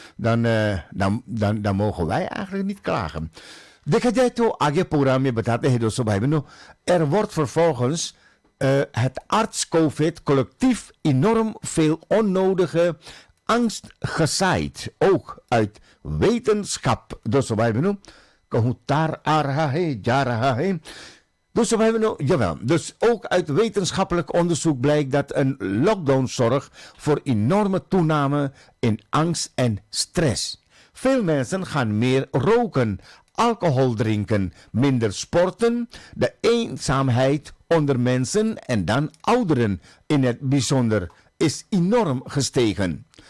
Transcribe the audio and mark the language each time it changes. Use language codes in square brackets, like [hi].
[nl] Dan mogen wij eigenlijk niet klagen. [hi] देखा जाए तो आगे प्रोग्राम में बताते हैं दोस्तों भाई बहनों, [nl] er wordt vervolgens het arts-covid collectief enorm veel onnodige angst gezaaid. Ook uit wetenschap, [hi] दोस्तों भाई बहनों. कहूँ तार आ रहा है, जा रहा है. [nl] Dus jawel, dus ook uit wetenschappelijk onderzoek blijkt dat een lockdown zorgt voor enorme toename in angst en stress. Veel mensen gaan meer roken, alcohol drinken, minder sporten, de eenzaamheid onder mensen en dan ouderen in het bijzonder is enorm gestegen.